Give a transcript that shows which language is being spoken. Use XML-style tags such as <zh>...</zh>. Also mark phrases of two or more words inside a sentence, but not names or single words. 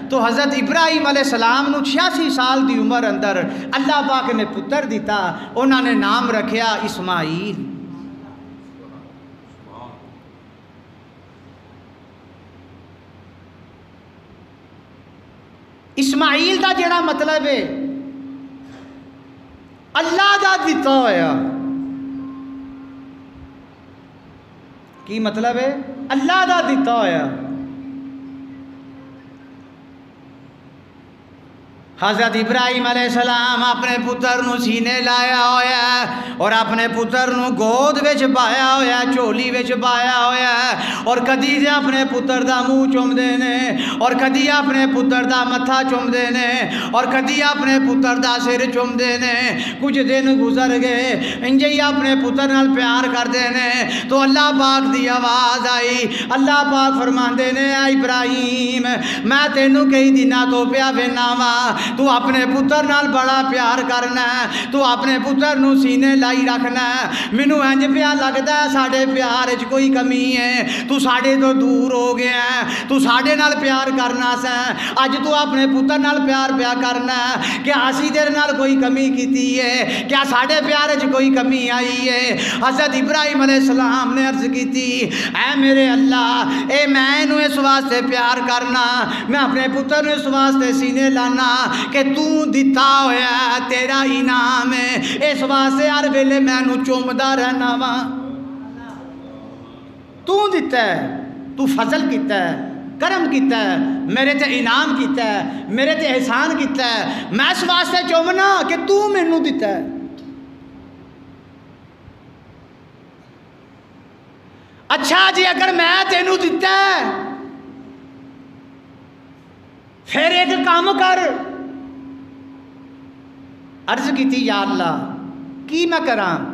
<pa>تو حضرت ابراہیم علیہ السلام نو 86 سال دی عمر اندر اللہ پاک نے پتر دیتا، انہوں نے نام رکھیا اسماعیل۔ اسماعیل دا جڑا مطلب ہے اللہ دا دتا ہویا، کی مطلب ہے؟ اللہ دا دتا ہویا۔ حضرت ابراہیم علیہ السلام اپنے پتر نو سینے لایا ہویا ہے اور اپنے پتر نو گود وچ پایا ہویا ہے، چولی وچ پایا ہویا ہے، اور کدی دے اپنے پتر دا منہ چومدے نے، اور کدی اپنے پتر دا متھا چومدے نے، اور کدی اپنے پتر دا سر چومدے نے۔ کچھ دن گزر گئے، انجے ہی اپنے پتر نال پیار کردے نے۔ تو اللہ پاک دی آواز آئی، اللہ پاک فرماندے نے، اے ابراہیم میں تینوں کئی دنوں تو پیا وینا وا، تو اپنے پتر نال بڑا پیار کرنا ہے، تو اپنے پتر نو سینے لائی رکھنا ہے۔ مینوں انج پیا لگدا ہے ساڈے پیار وچ کوئی کمی ہے، تو ساڈے تو دور ہو گیا ہے، تو ساڈے نال پیار کرنا سا، اج تو اپنے پتر نال پیار پیا کرنا ہے، کیا اسی تیرے نال کوئی کمی کیتی ہے؟ کیا ساڈے پیار وچ کوئی کمی آئی ہے؟ حضرت ابراہیم علیہ السلام نے عرض کیتی، اے میرے اللہ، اے میں اینوں اس واسطے پیار کرنا، میں اپنے پتر نو اس واسطے سینے لانا کہ تو دیتا ہویا تیرا انعام ہے، اس واسطے ہر ویلے میں نو چومدا رہنا وا۔ تو دیتا ہے، تو فضل کیتا ہے، کرم کیتا ہے، میرے تے انعام کیتا ہے، میرے تے احسان کیتا ہے، میں اس واسطے چومنا کہ تو مینوں دیتا ہے۔ اچھا جی اگر میں تینوں دیتا ہے پھر ایک کام کر۔ عرض کی تھی، یا اللہ کی میں کراں؟</pa>